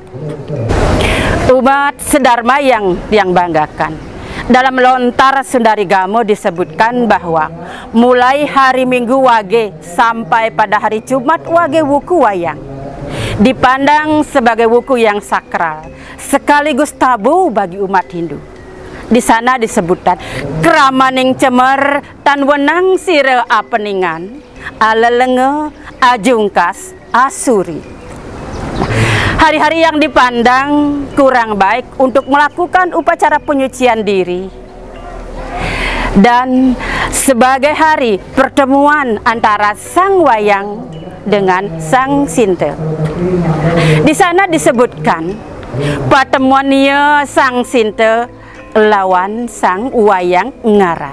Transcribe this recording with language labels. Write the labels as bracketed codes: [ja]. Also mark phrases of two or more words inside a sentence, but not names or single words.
[id] Umat sedharma yang banggakan, dalam lontar Sundarigamo disebutkan bahwa mulai hari Minggu Wage sampai pada hari Jumat Wage wuku wayang dipandang sebagai wuku yang sakral sekaligus tabu bagi umat Hindu. Di sana disebutkan [kaw] kramaning cemer tan wenang sire apeningan alelenge ajungkas asuri. [id] Hari-hari yang dipandang kurang baik untuk melakukan upacara penyucian diri dan sebagai hari pertemuan antara sang wayang dengan sang sinte. Di sana disebutkan pertemuannya sang sinte lawan sang wayang ngaran.